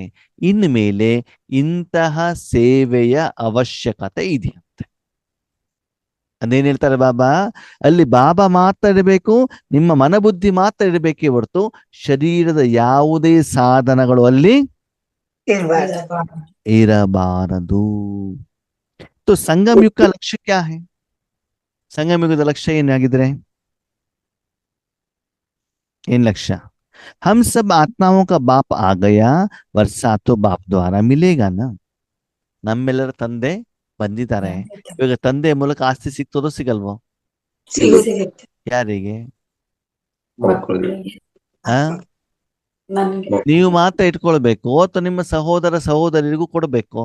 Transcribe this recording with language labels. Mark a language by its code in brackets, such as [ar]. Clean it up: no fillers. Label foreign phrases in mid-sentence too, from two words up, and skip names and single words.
[kn] ಇನ್ನು ಮೇಲೆ ಇಂತಹ ಸೇವೆಯ ಅವಶ್ಯಕತೆ ಇದೆಯಂತೆ. ಅದೇನ್ ಹೇಳ್ತಾರೆ ಬಾಬಾ? ಅಲ್ಲಿ ಬಾಬಾ ಮಾತ್ರ ಇರಬೇಕು, ನಿಮ್ಮ ಮನಬುದ್ಧಿ ಮಾತ್ರ ಇರಬೇಕೇ ಹೊರತು ಶರೀರದ ಯಾವುದೇ ಸಾಧನಗಳು ಅಲ್ಲಿ ಇರ್ಬಾರ್ದು. ಇರಬಾರದು. [hi] तो संगम युग का लक्ष्य क्या है? संगम युग का लक्ष्य [kn] ಏನಾಗಿದ್ರೆ ಏನ್ ಲಕ್ಷ್ಯ? [hi] हम सब आत्माओं का बाप आ गया, वर्षा तो बाप द्वारा मिलेगा ना. [kn] ನಮ್ಮೆಲ್ಲರ ತಂದೆ ಬಂದಿದ್ದಾರೆ. ಇವಾಗ ತಂದೆ ಮೂಲಕ ಆಸ್ತಿ ಸಿಗ್ತದೋ ಸಿಗಲ್ವೋ? ಸಿಗುತ್ತೆ. ಯಾರಿಗೆ? ಮಕ್ಕಳಿಗೆ. ಆ ನನ್ಗೆ ನೀವು ಮಾತ್ರ ಇಟ್ಕೊಳ್ಬೇಕು ಅಥವಾ ನಿಮ್ಮ ಸಹೋದರ ಸಹೋದರಿಗೂ ಕೊಡಬೇಕು?